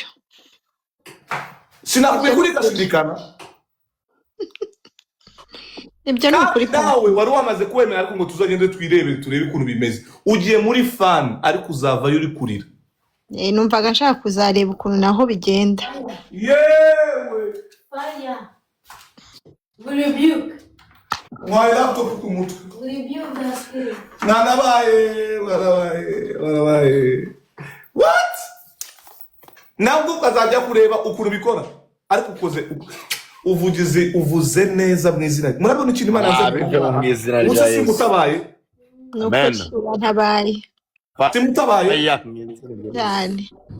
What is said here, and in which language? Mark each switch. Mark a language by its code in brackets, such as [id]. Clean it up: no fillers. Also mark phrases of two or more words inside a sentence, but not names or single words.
[rw] Sinakubwiye kuri kashindikana. Ibyo nukuri nawe wari wamaze kwemera ariko ngo tuzagende twirebere turebe ukuntu bimeze. Ugiye muri fan ariko uzavayo uri kurira. Numvaga nshaka kuzareba ukuntu naho bigenda. Yewe. [en] Fire. We rebuke. Why laptop [rw] ku mutwe? [en] We rebuke the spirit. [rw] Nanabaye. What? Nabwo ukazajya kureba ukuntu bikora ariko ukoze uvuze neza mu izina. Murabona ikintu Imana yaze mu izina rya Yesu. Mutabaye. Amen. Ntabaye. Mutabaye. Cyane.